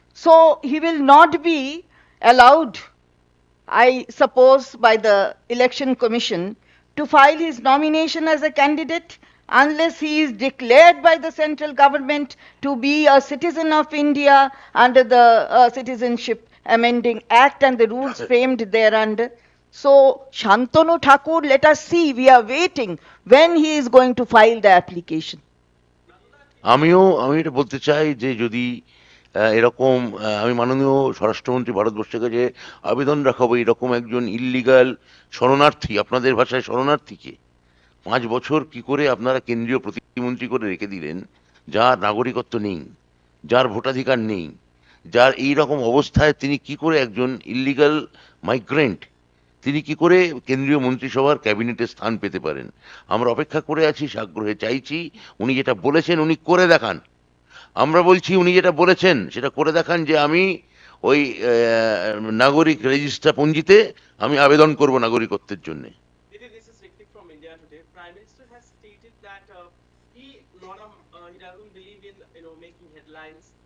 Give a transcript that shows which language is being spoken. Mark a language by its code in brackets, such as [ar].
[en] So he will not be allowed, I suppose, by the Election Commission to file his nomination as a candidate unless he is declared by the central government to be a citizen of India under the Citizenship Amending Act and the rules framed thereunder. So, Shantanu Thakur, let us see, we are waiting when he is going to file the application. [bn] আমি এটা বলতে চাই যে যদি এরকম আমি মাননীয় স্বরাষ্ট্রমন্ত্রী ভারতবর্ষের কাছে আবেদন রাখাবো, এরকম একজন ইল্লিগাল শরণার্থী, আপনাদের ভাষায় শরণার্থীকে 5 বছর কি করে আপনারা কেন্দ্রীয় প্রতিমন্ত্রী করে রেখে দিলেন, যার নাগরিকত্ব নেই, যার ভোটাধিকার নেই, যার এই রকম অবস্থায় তিনি কি করে একজন ইল্লিগাল মাইগ্রেন্ট, তিনি কি করে কেন্দ্রীয় মন্ত্রিসভার ক্যাবিনেটে স্থান পেতে পারেন? আমরা অপেক্ষা করে আছি, আগ্রহে চাইছি উনি যেটা বলেছেন উনি করে দেখান। আমরা বলছি উনি যেটা বলেছেন সেটা করে দেখান, যে আমি ওই নাগরিক রেজিস্টার পঞ্জিতে আমি আবেদন করব নাগরিকত্বের জন্য। [en] Maybe this is Ritik from India Today. Prime Minister has stated that he doesn't believe in making headlines.